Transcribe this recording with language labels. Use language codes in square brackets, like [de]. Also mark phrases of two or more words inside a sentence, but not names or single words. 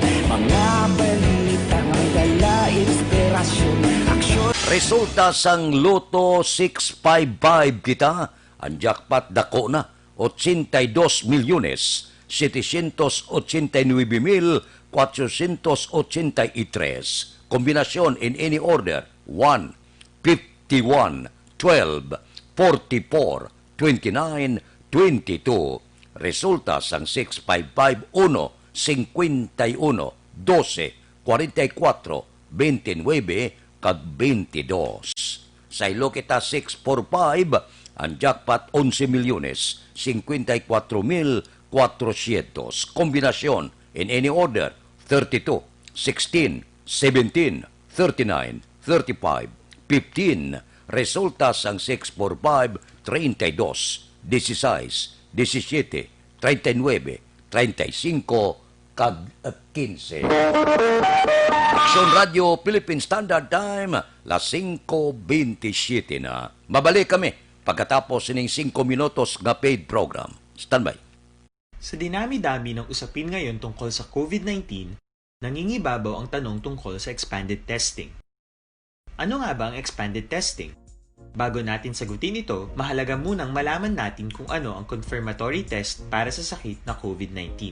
[hil] Mga balita nga dala, inspirasyon, aksyon. Resulta sang Loto 655 kita, ang jackpot dako na 82 milyones 789,483. Kombinasyon [en] in any order [hil] 1, 51, 12, 44, 29, 22. Resulta sang 655 1, 51, 12, 44, 29, kag 22. Sa ilo kita 645, ang jackpot 11 milyones 54,400. Kombinasyon [en] in any order [hil] 32, 16, 17, 39, 35, 15. Resulta sang 645 32, 16, 17, 39, 35, kag 15. Aksyon Radio Philippine Standard Time, las 5:27 na. Mabalik kami pagkatapos sining 5 minutos nga [en] paid program. [hil] Standby. [tl] Sa dinami-dami ng usapin ngayon tungkol sa COVID-19, nangingibabaw ang tanong tungkol sa [en] expanded testing. [tl] Ano nga ba ang [en] expanded testing? [tl] Bago natin sagutin ito, mahalaga munang malaman natin kung ano ang [en] confirmatory test [tl] para sa sakit na COVID-19.